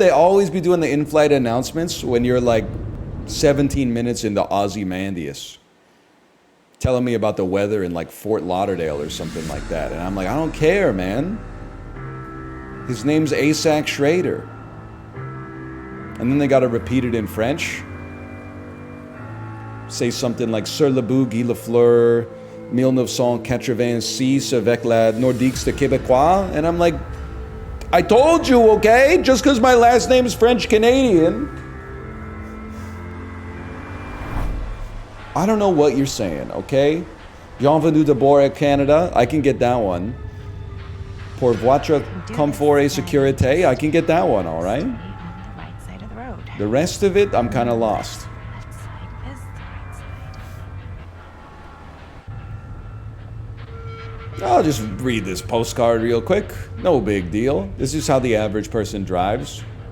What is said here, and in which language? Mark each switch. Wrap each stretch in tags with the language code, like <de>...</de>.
<en>They always be doing the in-flight announcements when you're like 17 minutes into Ozymandias. Telling me about the weather in like Fort Lauderdale or something like that. And I'm like, I don't care, man. His name's Asac Schrader. And then they got to repeat it in French. Say something like</en> <fr>Sur le bout Guy Lafleur, 1986 avec la Nordiques de Québécois.</fr> <en>And I'm like, I told you, okay? Just because my last name is French-Canadian. I don't know what you're saying, okay?</en> <fr>Bienvenue de bord à Canada.</fr> <en>I can get that one.</en> <fr>Pour votre confort et sécurité.</fr> <en>I can get that one, all right? On the right side of the road. The rest of it, I'm kind of lost. Left side is the right side. I'll just read this postcard real quick. No big deal. This is how the average person drives.</en>